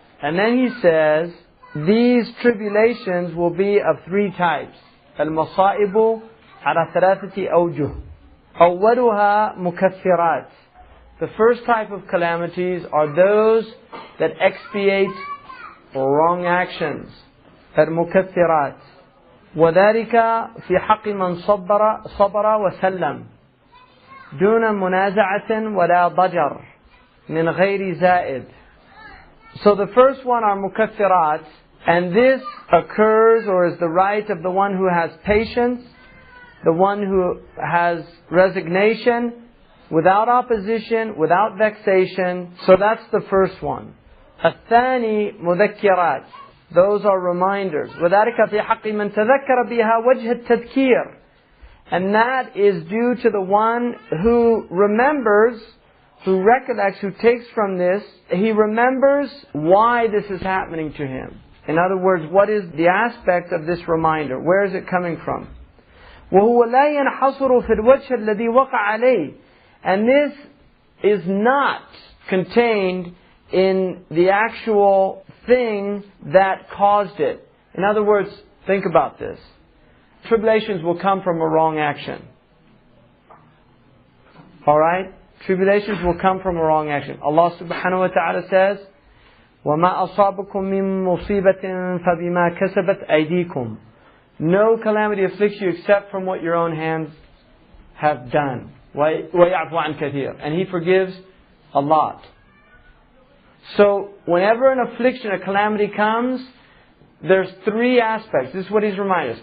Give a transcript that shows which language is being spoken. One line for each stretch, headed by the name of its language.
English: And then he says, these tribulations will be of three types.
Arabic: Al-masaibu ala thalathati awjuh. Awwaluha mukaffirat.
English: The first type of calamities are those that expiate wrong actions.
Arabic: Al-mukaffirat. وذلك في حق من صبر وسلم دون منازعة ولا ضجر من غير زائد.
English: So the first one are mukaffirat, and this occurs or is the right of the one who has patience, the one who has resignation, without opposition, without vexation. So that's the first one.
Arabic: الثاني مذكرات.
English: Those are reminders.
Arabic: وَذَلِكَ فِي حَقِّ مَنْ تَذَكَّرَ بِهَا وَجْهَ التَّذْكِيرِ.
English: And that is due to the one who remembers, who recollects, who takes from this, he remembers why this is happening to him. In other words, what is the aspect of this reminder? Where is it coming from?
Arabic: وَهُوَ لَا يَنْحَصُرُ فِي الْوَجْهِ الَّذِي وَقَعَ عَلَيْهِ.
English: And this is not contained in the actual thing that caused it. In other words, think about this. Tribulations will come from a wrong action. Alright? Tribulations will come from a wrong action. Allah subhanahu wa ta'ala says,
Arabic: وَمَا أَصَابَكُم مِّن مُّصِيبَةٍ فَبِمَا كَسَبَتْ أَيْدِيكُم.
English: No calamity afflicts you except from what your own hands have done.
Arabic: وَيَعْفُ عَنْ كَثِيرٍ.
English: And He forgives a lot. So, whenever an affliction, a calamity comes, there's three aspects. This is what He's reminding us.